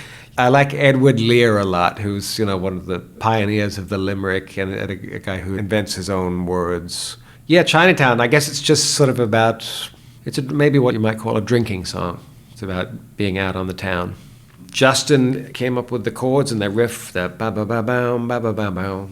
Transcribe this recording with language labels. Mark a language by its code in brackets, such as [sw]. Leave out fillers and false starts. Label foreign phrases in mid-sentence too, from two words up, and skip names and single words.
[en] I like Edward Lear a lot, who's one of the pioneers of the limerick and a guy who invents his own words. Yeah, Chinatown, I guess it's just sort of about, maybe what you might call a drinking song. It's about being out on the town. Justin came up with the chords and the riff, the ba-ba-ba-bow, ba-ba-ba-bow.